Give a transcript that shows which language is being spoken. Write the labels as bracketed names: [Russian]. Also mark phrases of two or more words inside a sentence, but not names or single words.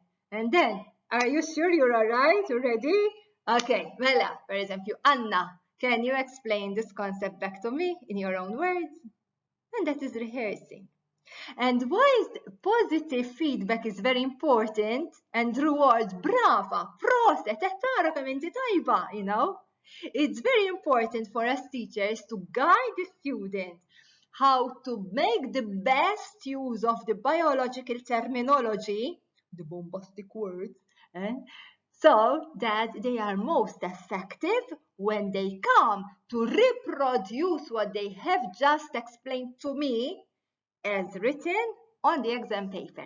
[English] And then, are you sure you're all right? You ready? Okay, Mela, for example, Anna, can you explain this concept back to me in your own words? And that is rehearsing. And why is positive feedback is very important, and rewards, [Maltese] brava, proset, tara kemm inti tajba, [English] you know? It's very important for us teachers to guide the student how to make the best use of the biological terminology, the bombastic words, so that they are most effective when they come to reproduce what they have just explained to me as written on the exam paper.